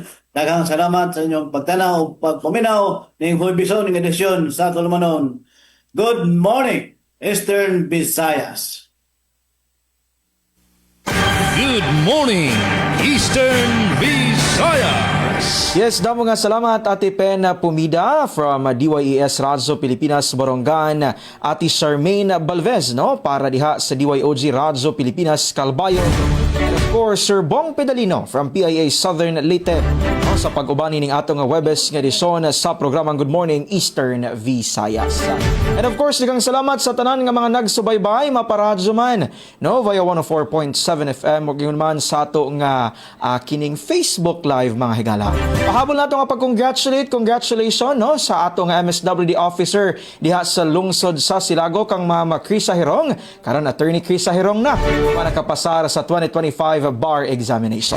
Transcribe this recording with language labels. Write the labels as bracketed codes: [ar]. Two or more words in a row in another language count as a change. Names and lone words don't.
[ceb] Daghang salamat sa inyong pagtanaw o pagpaminaw ning Huwebison ning edisyon sa Tulumanon. [en] Good morning, Eastern Visayas. Good morning, Eastern Visayas. [ceb] Yes, damo nga salamat Ate Pen Pumida from DYES Radyo Pilipinas Borongan, Ate Charmaine Balvez para diha sa DYOG Radyo Pilipinas Calbayog. [en] And of course, [ceb] Sir Bong Pedalino from PIA Southern Leyte sa pag-ubani ning atong Webes nga edisyon sa programang Good Morning Eastern Visayas. [en] And of course, [ceb] daghang salamat sa tanan nga mga nagsubaybay maparadyo man via 104.7 FM ug man sa ato nga kining Facebook Live mga higala. Pahabol nato nga congratulations sa ato nga MSWD officer diha sa lungsod sa Silago kang Mama Krisa Herong, karon Attorney Krisa Herong na nakapasar sa 2025 [en] bar examination.